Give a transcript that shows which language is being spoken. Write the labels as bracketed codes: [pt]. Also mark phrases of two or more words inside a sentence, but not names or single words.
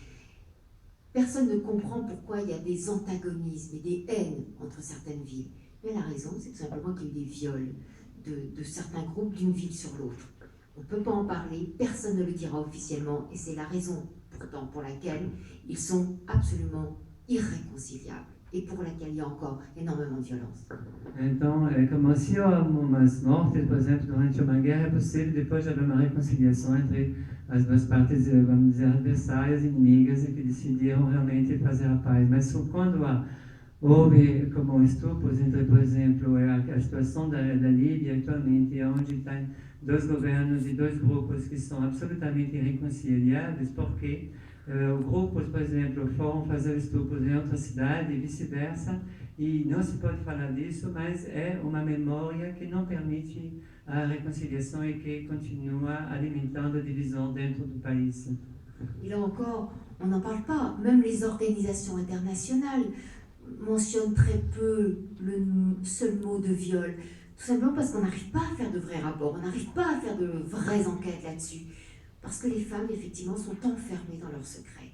[fr] Personne ne comprend pourquoi il y a des antagonismes et des haines entre certaines villes. Mais la raison, c'est tout simplement qu'il y a eu des viols de certains groupes d'une ville sur l'autre. On ne peut pas en parler, personne ne le dira officiellement, et c'est la raison pourtant pour laquelle ils sont absolument irréconciliables [pt] e por [fr] laquelle il y a encore énormément de violence. [pt] Então, é como se umas mortes, por exemplo, durante uma guerra é possível depois de haver uma reconciliação entre as duas partes, vamos dizer, adversárias, inimigas, e que decidiram realmente fazer a paz. Mas quando houve como estupros entre, por exemplo, a situação da Líbia atualmente, onde tem 2 governos e 2 grupos que são absolutamente irreconciliáveis, porque grupos, por exemplo, foram fazer estupros em outra cidade e vice-versa, e não se pode falar disso, mas é uma memória que não permite a reconciliação e que continua alimentando a divisão dentro do país. [fr] Et là encore, on n'en parle pas. Même les organisations internationales mentionnent très peu le seul mot de viol. Tout simplement parce qu'on n'arrive pas à faire de vrais rapports, on n'arrive pas à faire de vraies enquêtes là-dessus. Parce que les femmes, effectivement, sont enfermées dans leurs secrets.